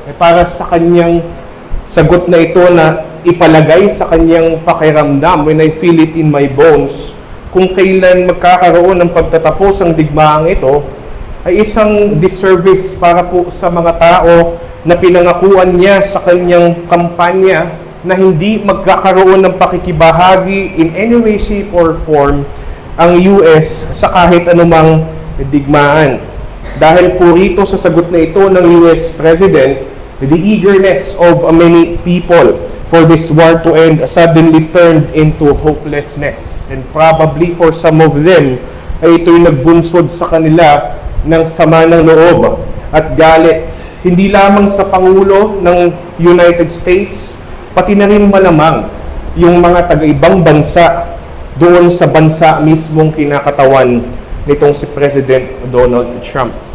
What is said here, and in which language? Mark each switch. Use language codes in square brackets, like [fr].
[tl] Para sa kanyang sagot na ito na ipalagay sa kanyang pakiramdam, when I feel it in my bones, kung kailan magkakaroon ng pagtatapos ang digmaang ito, ay isang disservice para po sa mga tao na pinangakuan niya sa kanyang kampanya na hindi magkakaroon ng pakikibahagi in any way, shape, or form ang US sa kahit anumang digmaan. [en] Dahil po rito sa sagot na ito ng US President, the eagerness of many people for this war to end suddenly turned into hopelessness. [tl] And probably for some of them, ay ito'y nagbunsod sa kanila ng sama ng loob at galit. Hindi lamang sa Pangulo ng United States, pati na rin malamang yung mga taga-ibang bansa doon sa bansa mismong kinakatawan nitong si President Donald Trump.